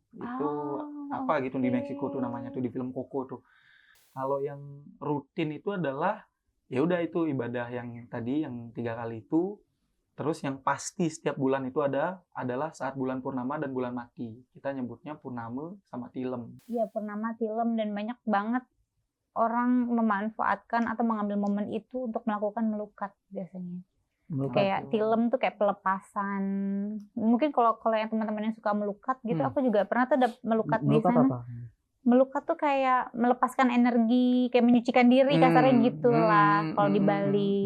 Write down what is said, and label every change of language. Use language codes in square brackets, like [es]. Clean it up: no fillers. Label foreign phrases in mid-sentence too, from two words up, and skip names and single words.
[id] Itu apa gitu di oke. Meksiko tuh namanya tuh di film Koko tuh. Kalau yang rutin itu adalah ya udah itu ibadah yang tadi yang 3 kali itu. Terus yang pasti setiap bulan itu adalah saat bulan purnama dan bulan mati. Kita nyebutnya purnama sama tilem. Iya, purnama, tilem, dan banyak banget orang memanfaatkan atau mengambil momen itu untuk melakukan melukat biasanya. Melukat. Kayak tilem tuh kayak pelepasan. Mungkin kalau yang teman-teman yang suka melukat gitu, aku juga pernah tuh ada melukat di Melukat sana. apa? Melukat tuh kayak melepaskan energi, kayak menyucikan diri, kasarnya gitulah kalau di Bali.